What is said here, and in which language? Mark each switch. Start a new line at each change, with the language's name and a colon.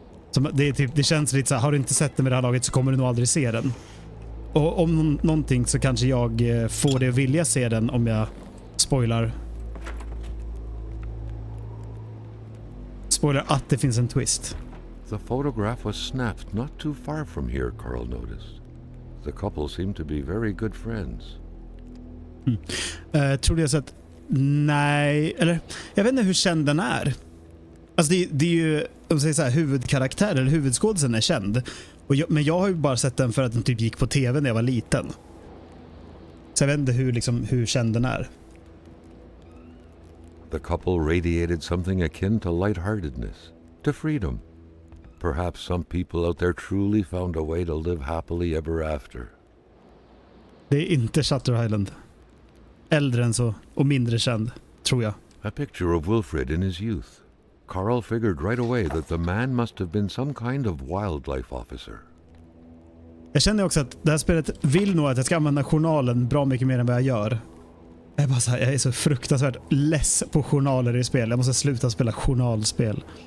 Swedish: Så det känns lite så här, har du inte sett den med det här laget så kommer du nog aldrig se den. Och om någonting så kanske jag får det att vilja se den om jag spoilar att det finns en twist.
English: The photograph was snapped not too far from here, Carl noticed. The couple seemed to be very good friends.
Swedish: Tror jag sett? Nej, eller jag vet inte hur känd den är. Alltså det är ju, om man säger så här, huvudkaraktär eller huvudskådisen är känd. Men jag har ju bara sett den för att den typ gick på tv när jag var liten. Så jag vet inte hur känd den är.
English: The couple radiated something akin to lightheartedness, to freedom. Perhaps some people out there truly found a way to live happily ever after.
Swedish: Det är inte Shutter Island. Äldre än så och mindre känd, tror jag.
English: A picture of Wilfred in his youth. Carl figured right away that the man must have been some kind of wildlife officer.
Swedish: Jag känner också att det här spelet vill nog att jag ska använda journalen bra mycket mer än vad jag gör. Jag är så fruktansvärt less på journaler i spel. Jag måste sluta spela journalspel.